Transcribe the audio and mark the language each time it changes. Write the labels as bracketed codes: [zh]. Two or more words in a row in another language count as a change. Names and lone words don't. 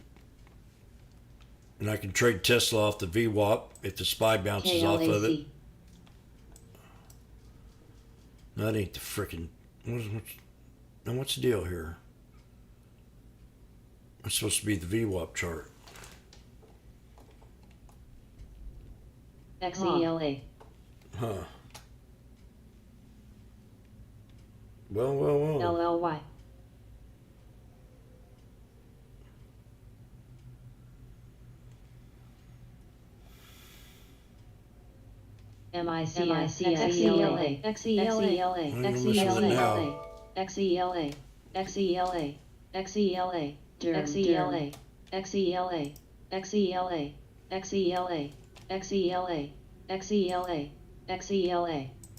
[en] And I can trade Tesla off the VWAP if the SPY bounces off of it. KLAC. That ain't the frickin'... What's the deal here? That's supposed to be the VWAP chart. XELA. Huh. Well. LLY. MICI, XELA, XELA, XELA, XELA, XELA, XELA, XELA, XELA, XELA, XELA, XELA, XELA, XELA.